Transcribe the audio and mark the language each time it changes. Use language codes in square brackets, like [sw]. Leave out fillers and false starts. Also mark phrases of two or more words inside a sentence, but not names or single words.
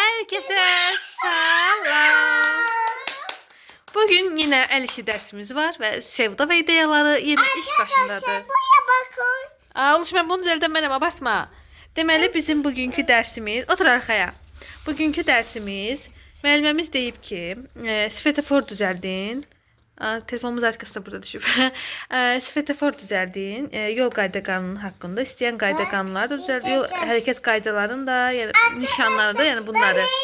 [tr] Herkese salam. Bugün yine el işi dersimiz var ve sevda ve ideyaları yine iş başındadır. Buraya bakın. [az] Uluş ben bunu düzeldən mənəm, abartma. Deməli bizim bugünkü dersimiz, otur arxaya. Bugünkü dersimiz, müəlliməmiz deyib ki, svetofor düzəldin. Telefonumuz arkasında burada düşüb. Svetofor düzəldin, yol qayda qanunu haqqında, istəyən qayda qanunları da düzəldin, yol hərəkət qaydalarını da, yəni nişanları da, yəni bunları.